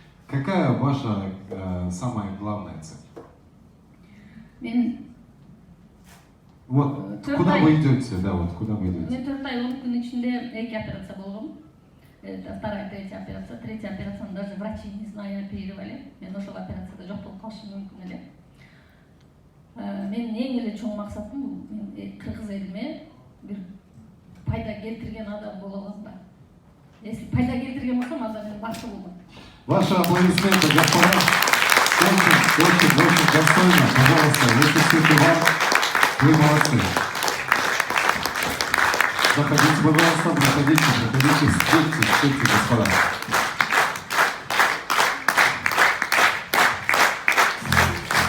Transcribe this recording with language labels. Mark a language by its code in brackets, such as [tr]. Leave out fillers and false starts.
[ru] Какая ваша самая главная цель? Вот куда вы идете, да, вот куда вы идете? [ky] Мен 4 ай 10 күн ичинде 2 операция болгом. [ru] Это вторая, третья операция. Третья операция, даже врачи не знаю, оперировали. [ky] Мен ошол операцияда жок болуп калышым мүмкүн эле. Менин эң эле чоң максатым, мен кыргыз элиме бир пайда келтирген адам боло алам да. Если пайда келтирген болсом, анда мен бактылуумун. [ru] Ваши аплодисменты, господа. Очень достойно. Пожалуйста, выпустите вам. Вы молодцы. Заходите, пожалуйста, проходите, стойте, господа.